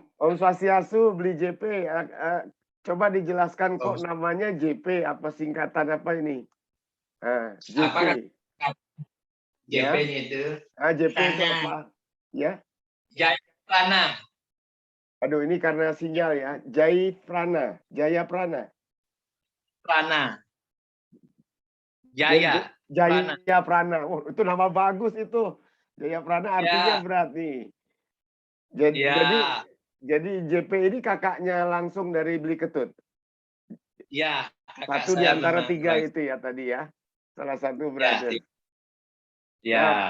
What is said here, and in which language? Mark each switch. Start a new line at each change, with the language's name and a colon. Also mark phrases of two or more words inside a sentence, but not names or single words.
Balinese: Om Swastiastu, Bli JP.
Indonesian: Coba dijelaskan kok namanya JP. Apa singkatan apa ini? JP. Apa JP-nya itu? JP itu apa? Ya. Jaya Prana. Aduh, ini karena sinyal ya. Jaya Prana. Prana. Jaya. Jaya Prana. Oh, itu nama bagus itu. Jaya Prana artinya ya. berat nih. Jadi JP ini kakaknya langsung dari Beli Ketut. Ya, satu di antara tiga itu ya tadi ya. Salah satu brother. Ya.